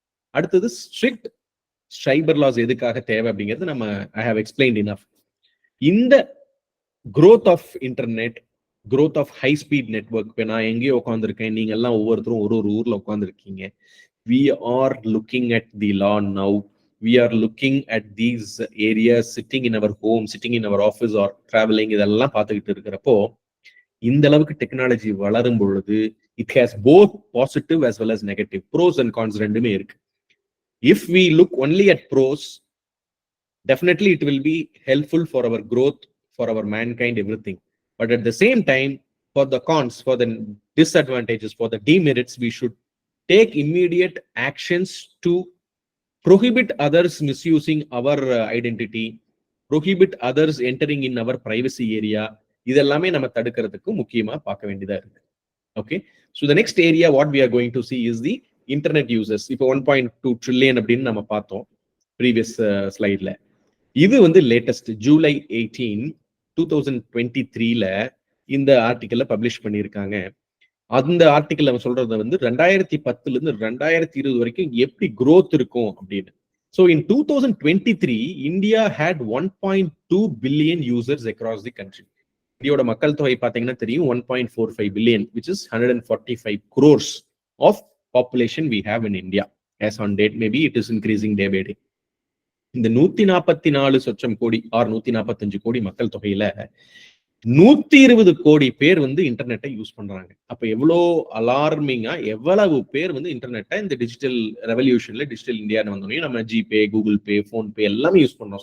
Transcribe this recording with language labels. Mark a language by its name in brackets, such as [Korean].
[English] அடுத்தது strict cyber laws [Tamil] எதுக்காக தேவை அப்படிங்கிறது நம்ம [English] I have explained enough. [Tamil] இந்த [English] growth of internet, growth of high speed network, [Tamil] இப்போ நான் எங்கேயோ உட்காந்துருக்கேன், நீங்க எல்லாம் ஒவ்வொருத்தரும் ஒரு ஊர்ல உட்காந்துருக்கீங்க. [English] We are looking at the law now. We are looking at these areas sitting in our home, sitting in our office or traveling. [Tamil] இதெல்லாம் பார்த்துக்கிட்டு இருக்கிறப்போ இந்த அளவுக்கு டெக்னாலஜி வளரும் பொழுது [English] it has both positive as well as negative, pros and cons [Tamil] ரெண்டுமே இருக்கு. [English] If we look only at pros, definitely it will be helpful for our growth, for our mankind, everything. But at the same time, for the cons, for the disadvantages, for the demerits, we should take immediate actions to prohibit others misusing our identity, prohibit others entering in our privacy area. [Tamil] இதெல்லாமே நம்ம தடுக்கிறதுக்கு முக்கியமா பார்க்க வேண்டியதா இருக்கு. [English] Okay, so the next area what we are going to see is the internet users. [Tamil] இப்போ 1.2 trillion அப்படின்னு நம்ம பார்த்தோம் previous slideல. இது வந்து லேட்டஸ்ட் ஜூலை 18, 2023ல இந்த ஆர்டிக்கல்ல பப்ளிஷ் பண்ணியிருக்காங்க. அந்த ஆர்டிக்கல் அவன் சொல்றது வந்து 2010ல இருந்து 2020 வரைக்கும் எப்படி growth இருக்கும் அப்படின்னு. [English] So in 2023, India had 1.2 billion users across the country. [Tamil] இந்தியோட மக்கள் தொகை பார்த்தீங்கன்னா தெரியும் [English] 1.45 billion, which is 145 crores of population we have in India as on date. Maybe it is increasing day by day. [Tamil] இந்த 144 சொச்சம் கோடி ஆர் 145 கோடி மக்கள் தொகையில 120 கோடி பேர் வந்து இன்டர்நெட்டை யூஸ் பண்றாங்க. அப்ப எவ்வளோ அலார்மிங்கா எவ்வளவு பேர் வந்து இன்டர்நெட்டை இந்த டிஜிட்டல் ரெவல்யூஷன்ல டிஜிட்டல் இந்தியான்னு வந்தோடனே நம்ம ஜிபே, கூகுள் பே, போன் பே எல்லாமே யூஸ் பண்றோம்.